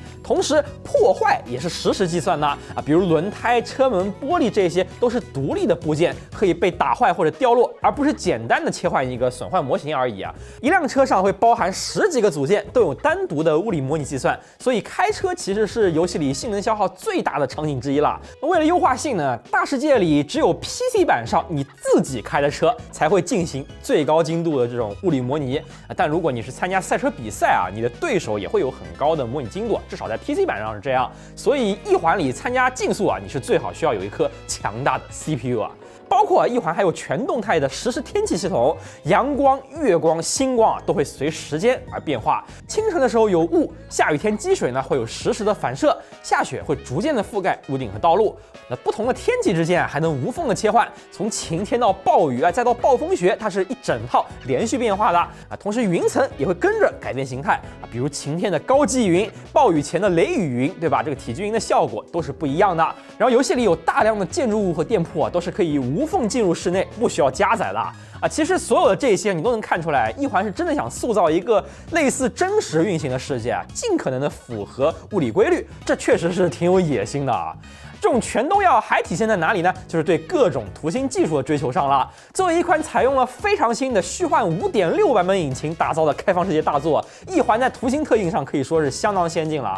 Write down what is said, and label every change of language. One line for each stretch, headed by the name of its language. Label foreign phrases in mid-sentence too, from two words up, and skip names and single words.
Chinese: 同時破壞也是實時計算的比如輪胎、車門、玻璃這些都是獨立的部件，可以被打壞或者掉落，而不是簡單的切換一個損壞模型而已一輛車上會包含10幾個組件，都有單獨的物理模擬計算，所以開車其實是遊戲裡性能消耗最大的場景之一了。為了優化性能，大世界裡只有 PC 版上你自己開的車才會進行最高精度的這種物理模擬但如果你是參加賽车比賽你的對手也会有很高的模拟精度，至少在 PC 版上是这样。所以異環裡參加競速你是最好需要有一顆強大的 CPU包括異環還有全動態的實時天氣系統，陽光、月光、星光都會隨時間而變化。清晨的時候有霧，下雨天積水呢會有實時的反射，下雪會逐漸的覆蓋屋頂和道路。那不同的天氣之間還能無縫的切換，從晴天到暴雨再到暴風雪，它是一整套連續變化的同時雲層也會跟着改變形態比如晴天的高積雲，暴雨前的雷雨雲，對吧？這個體積雲的效果都是不一樣的。然後遊戲裡有大量的建築物和店鋪都是可以無無縫進入室內，不需要加載了啊。其實所有的這些你都能看出来，一環是真的想塑造一个類似真實運行的世界啊，盡可能的符合物理規律，這確實是挺有野心的啊。這種全都要還體現在哪裡呢？就是對各種圖形技術的追求上了。作為一款採用了非常新的虛幻5.6版本引擎打造的開放世界大作，一環在圖形特性上可以說是相當先進了。